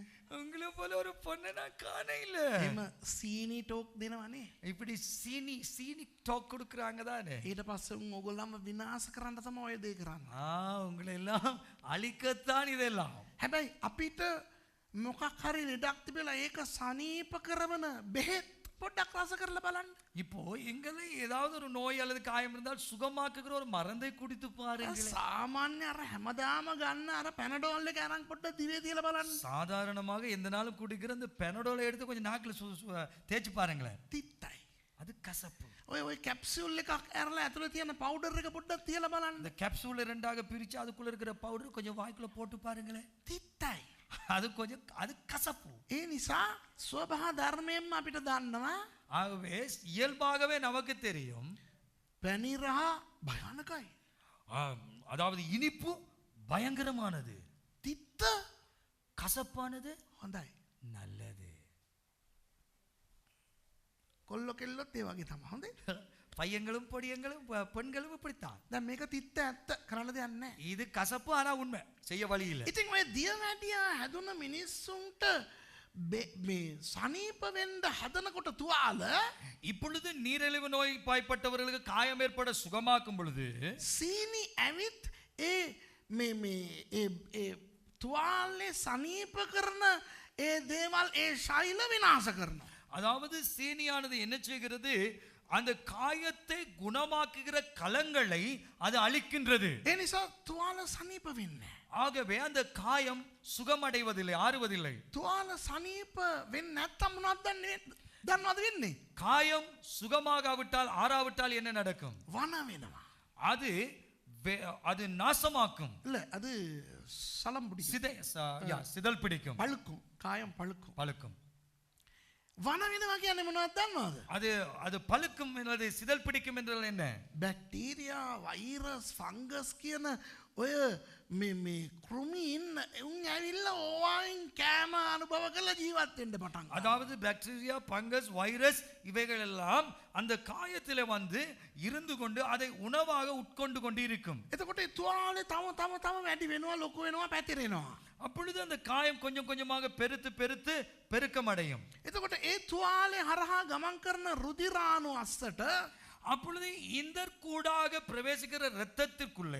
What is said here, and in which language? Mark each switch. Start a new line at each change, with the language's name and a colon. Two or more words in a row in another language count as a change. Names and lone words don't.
Tamil: உங்களை போல ஒரு பொண்ணை நான் காண இல்ல.
Sinhala: එම සීනි ටෝක් දෙනවනේ.
Tamil: இப்படி சீனி டாக் கொடுக்குறாங்க தானே.
Sinhala: ඊට පස්සේ උන් ඕගොල්ලන්ව විනාශ කරන්න තමයි ඔය දේ කරන්නේ.
Tamil: உங்களை எல்லாம் அழிக்கத்தான் இதெல்லாம்.
Sinhala: හැබැයි අපිට මොකක් හරි ලෙඩක් තිබිලා ඒක සනීප කරවන බෙහෙත් පොඩ්ඩක් රස කරලා බලන්න.
Tamil: இப்போ எங்களை ஏதாவது ஒரு நோய் அல்லது காயம் இருந்தால் சுகமாக்குகிற ஒரு மருந்தை குடித்து பாருங்களேன்.
Sinhala: සාමාන්‍ය අර හැමදාම ගන්න අර පැනඩෝල් එක අරන් පොඩ්ඩක් දිවේ තියලා බලන්න.
Tamil: சாதாரணமாக எந்த நாளும் குடிக்கிற அந்த பெனடோலை எடுத்து கொஞ்சம் நாக்கில் தேய்ச்சி பாருங்களேன்.
Sinhala: තිත්තයි.
Tamil: அது கசப்பு.
Sinhala: ඔය කැප්සියුල් එකක් ඇරලා ඇතුලේ තියෙන පවුඩර් එක පොඩ්ඩක් තියලා බලන්න.
Tamil: இந்த கேப்சூலை ரெண்டாக பிரிச்சு அதுக்குள்ள இருக்கிற பவுடர் கொஞ்சம் வாய்க்குள்ள போட்டு பாருங்களேன்.
Sinhala: තිත්තයි.
Tamil: அது கசப்பு.
Sinhala: ඒ නිසා ස්වභාව ධර්මයෙන්ම අපිට දන්නවා
Tamil: ஆகவே இயல்பாகவே நமக்கு தெரியும்
Sinhala: පැණි රහ භයානකයි.
Tamil: அதாவது இனிப்பு பயங்கரமானது,
Sinhala: තිත්ත
Tamil: கசப்பானது
Sinhala: හොඳයි.
Tamil: நல்லது.
Sinhala: කොල්ල කෙල්ලොත් ඒ වගේ තමයි. හොඳයි.
Tamil: பையங்களும் பொடியங்களும் பெண்களும் இப்படித்தான்.
Sinhala: දැන් මේක තිත්ත ඇත්ත කරන්න දෙයක් නැහැ.
Tamil: இது கசப்பு ஆனா உண்மை, செய்ய வழி இல்லை.
Sinhala: ඉතින් ඔය දියවැඩියා හැදුන මිනිස්සුන්ට මේ සනීප වෙන්න හදනකොට තුවාල
Tamil: இப்பொழுது நீரிழிவு நோய் பாய்ப்பட்டவர்களுக்கு காயம் ஏற்பட சுகமாக்கும் பொழுது
Sinhala: සීනි ඇවිත් ඒ තුවාලේ සනීප කරන ඒ දේවල් ඒ ශෛල විනාශ කරනවා.
Tamil: அதாவது சீனியானது என்ன செய்கிறது, அந்த காயத்தை குணமாக்குகிற கலங்களை அது அழிக்கின்றது.
Sinhala: ඒ නිසා තුවාල සනීප වෙන්නේ.
Tamil: ஆகவே அந்த காயம் சுகமடைவதில்லை, ஆறுவதில்லை.
Sinhala: තුවාල සනීප වෙන්නේ නැත්තම් මොනවද දන්නවද වෙන්නේ?
Tamil: காயம் சுகமாகாவிட்டால் ஆறாவிட்டால் என்ன நடக்கும்?
Sinhala: වන වෙනවා.
Tamil: அது நாசமாக்கும். இல்ல அது சலம் பிடிக்கும். சிதல் பிடிக்கும், பழுக்கும், காயம் பழுக்கும்.
Sinhala: වන වෙනවා කියන්නේ මොනවද දන්නවද?
Tamil: அது பழுக்கும் என்பது சிதல் பிடிக்கும் என்றால் என்ன?
Sinhala: බැක්ටීරියා, වෛරස්, ෆංගස් කියන ඔය මේ කෘමීන් උන් ඇවිල්ලා ඕවායින් කෑම අනුභව කරලා ජීවත් වෙන්න පටන් ගන්නවා.
Tamil: அதாவது பாக்டீரியா, பங்கஸ், வைரஸ் இவைகள் எல்லாம் அந்த காயத்திலே வந்து இருந்து கொண்டு அதை உணவாக உட்கொண்டு கொண்டு இருக்கும்.
Sinhala: එතකොට ඒ තුවාලේ තම වැඩි වෙනවා, ලොකු වෙනවා, පැතිරෙනවා.
Tamil: அப்பொழுது அந்த காயம் கொஞ்சம் கொஞ்சமாக பெருத்து பெருக்கம் அடையும்.
Sinhala: එතකොට ඒ තුවාලේ හරහා ගමන් කරන රුධිරාණු අස්සට
Tamil: அப்பொழுது இந்த கூடாக பிரவேசிக்கிற இரத்தத்திற்குள்ளே